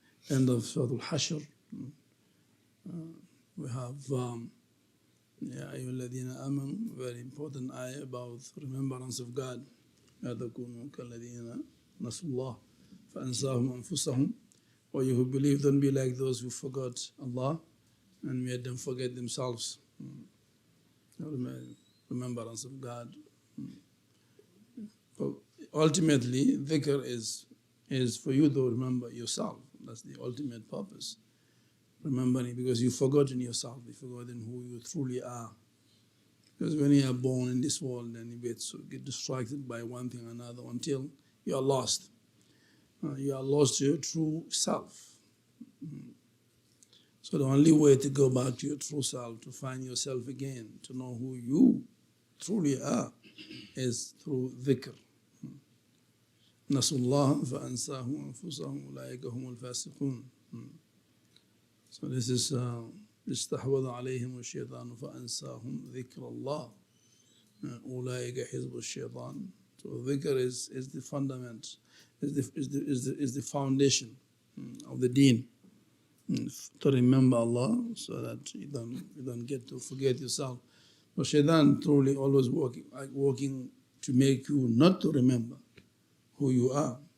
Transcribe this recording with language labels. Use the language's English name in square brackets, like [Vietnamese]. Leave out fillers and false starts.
[English] end of Surah Al-Hashr, we have Ya ayyuhalladhina amanu, very important ayah about remembrance of God. [Arabic] لا تكونوا كالذين نسوا الله فأنساهم أنفسهم. [English] Or you who believe, don't be like those who forgot Allah and made them forget themselves. Remembrance of God. Ultimately, dhikr is for you to remember yourself. That's the ultimate purpose. Remembering, because you've forgotten yourself, you've forgotten who you truly are. Because when you are born in this world, then you get distracted by one thing or another until you are lost. You are lost to your true self. So the only way to go back to your true self, to find yourself again, to know who you truly are, is through dhikr. [Arabic] نسوا الله فأنساهم أنفسهم أولئك هم الفاسقون. So this is استحوذ عليهم الشيطان فأنساهم ذكر الله أولئك حزب الشيطان. [English] So dhikr is the fundament, is the foundation of the deen. To remember Allah so that you don't get to forget yourself. But shaitan truly always working to make you not to remember who you are.